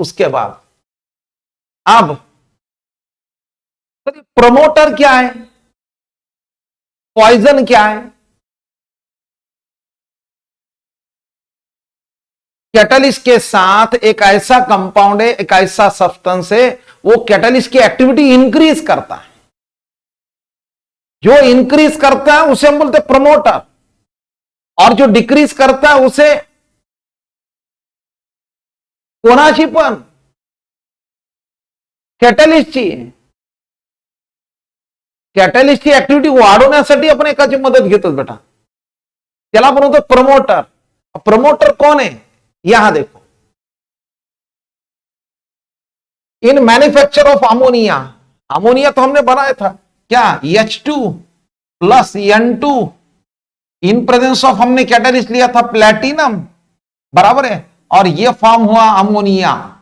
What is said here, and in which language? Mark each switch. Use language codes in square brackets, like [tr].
[hi] उसके बाद अब प्रमोटर क्या है, पॉइजन क्या है, कैटलिस्ट के साथ एक ऐसा कंपाउंड है, एक ऐसा सब्सटेंस है, वो कैटलिस्ट की एक्टिविटी इंक्रीज करता है। जो इंक्रीज करता है उसे [mr] हम बोलते हैं प्रमोटर, और जो डिक्रीज करता है उसे कोणाची पण कॅटलिस्टची कॅटलिस्टची ऍक्टिव्हिटी वाढवण्यासाठी आपण एकाची मदत घेतो बेटा, त्याला आपण म्हणतो प्रमोटर। [hi] प्रमोटर कौन है, यहां देखो, [en] in manufacture of ammonia, [hi] अमोनिया तो हमने बनाया था क्या, H2 plus N2, in presence of हमने कैटलिस्ट लिया था प्लैटिनम, बराबर है, और ये फॉर्म हुआ अमोनिया।